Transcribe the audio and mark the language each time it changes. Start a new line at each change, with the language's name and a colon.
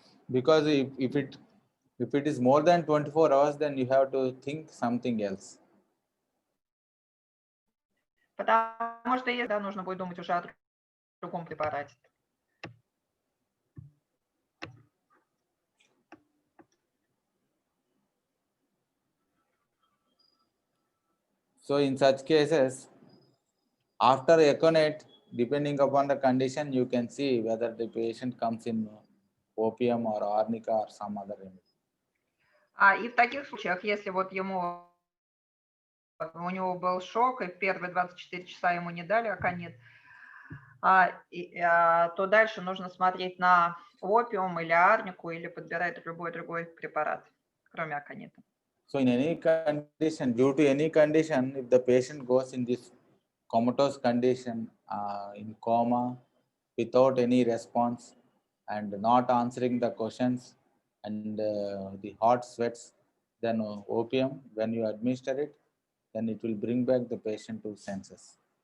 English: Because if it is more than 24 hours, then you have to think something else.
Russian: Потому что если нужно будет думать уже о другом препарате.
English: So in such cases, after Aconite, depending upon the condition, you can see whether the patient comes in opium or arnica or some other remedy.
Russian: И в таких случаях, если вот у него был шок, и в первые 24 часа ему не дали аконит, то дальше нужно смотреть на опиум или арнику, или подбирать любой другой препарат, кроме аконита.
English: So in any condition, due to any condition, if the patient goes in this comatose condition, in coma, without any response and not answering the questions and the hot sweats, then opium, when you administer it, then it will bring back the patient to senses.